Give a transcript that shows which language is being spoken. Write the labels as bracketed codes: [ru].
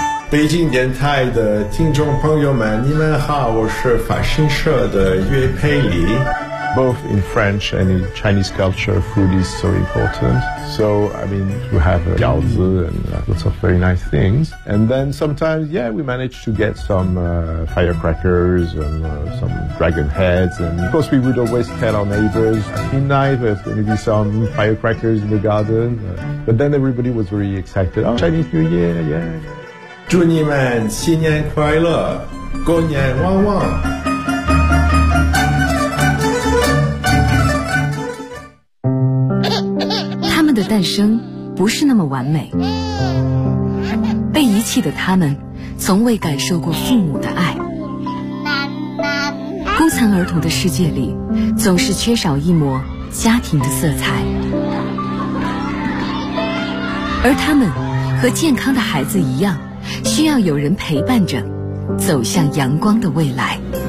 [zh] 北京电台的听众朋友们，你们好，我是法新社的岳佩里。 [en] Both in French and in Chinese culture, food is so important. So, I mean, you have jiaozi and lots of very nice things. And then sometimes, yeah, we manage to get some firecrackers and some dragon heads. And of course, we would always tell our neighbors, tonight there's going to be some firecrackers in the garden. But then everybody was very excited. Oh, Chinese New Year, yeah. [zh] 祝你们新年快乐，狗年旺旺。他们的诞生不是那么完美，被遗弃的他们从未感受过父母的爱，孤残儿童的世界里总是缺少一抹家庭的色彩，而他们和健康的孩子一样，需要有人陪伴着走向阳光的未来。